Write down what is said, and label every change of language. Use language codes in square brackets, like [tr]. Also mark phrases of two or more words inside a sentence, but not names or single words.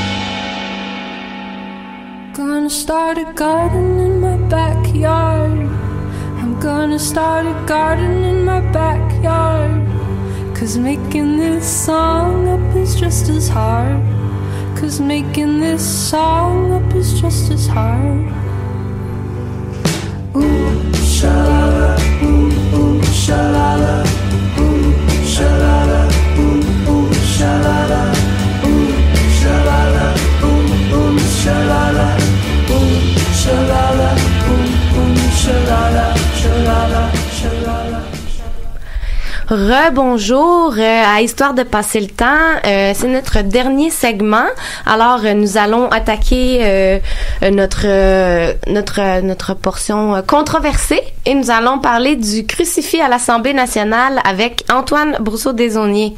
[en] Gonna start a garden in my backyard. I'm gonna start a garden in my backyard. 'Cause making this song up is just as hard. 'Cause making this song up is just as hard. Ooh, shalala, ooh, ooh, shalala, ooh, shalala, ooh, ooh, shalala, ooh, shalala, ooh, ooh, shalala, ooh, shalala, ooh, ooh, shalala, shalala, shalala. [fr] Rebonjour à Histoire de passer le temps. C'est notre dernier segment. Alors, nous allons attaquer notre portion controversée et nous allons parler du crucifix à l'Assemblée nationale avec Antoine Brousseau-Desaulniers.